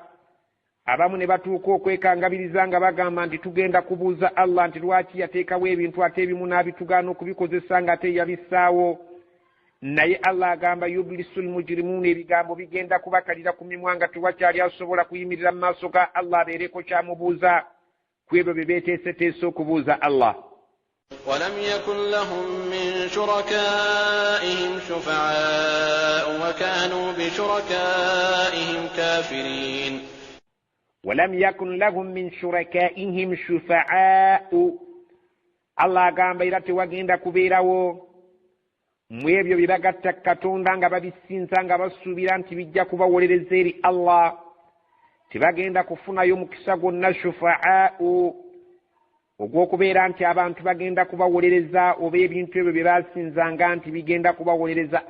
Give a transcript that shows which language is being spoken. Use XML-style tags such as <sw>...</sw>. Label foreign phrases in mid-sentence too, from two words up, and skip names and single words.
<lg>abamu ne batuuka okwekangabiriza nga bagamba nti tugenda kubuuza Allah nti lwaki yateekawo ebintu ate ebimu n'abitugaana okubikozesa nga ate yabissaawo. naye Allah agamba</lg> <ar>يبلس المجرمون,</ar> <lg>ebigambo bigenda kubakalira ku mimwa nga tewakyali asobola kuyimirira mu maaso ga Allah abeereko kyamubuuza ku ebyo bye beeteeseteese okubuuza Allah.</lg> <ar>ولم يكن لهم من شركائهم شفعاء وكانوا بشركائهم كافرين ولم يكن لهم من شركائهم شفعاء</ar> <lg>الله agamba era tewagenda kubeerawo mu ebyo bye bagatta Katonda nga babisinza nga basuubira nti bijja kubawolereza eri Allah. Tebagenda kufunayo mukisa gwonna shufaa'u ogw'okubeera nti abantu bagenda kubawolereza oba ebintu ebyo bye basinzanga nti bigenda kubawolereza.</lg>